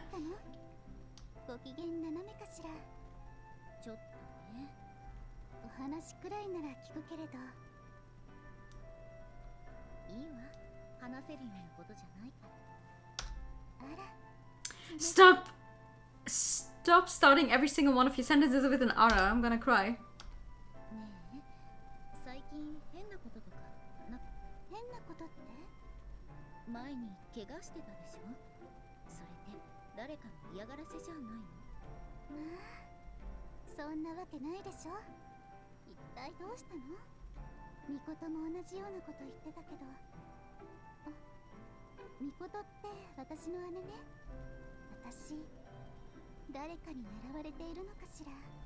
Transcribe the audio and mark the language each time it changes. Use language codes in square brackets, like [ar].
[ja] 何かあったのご機嫌斜めかしらちょっとねお話くらいなら聞くけれどいいわ話せるようなことじゃないからあら [en] Stop! Stop starting every single one of your sentences with an ara. I'm gonna cry. [ja] ねえ最近変なこととか変なことって前に怪我してたでしょそれって誰かの嫌がらせじゃないのまあそんなわけないでしょ一体どうしたのミコトも同じようなこと言ってたけどミコトって私の姉ね私誰かに狙われているのかしら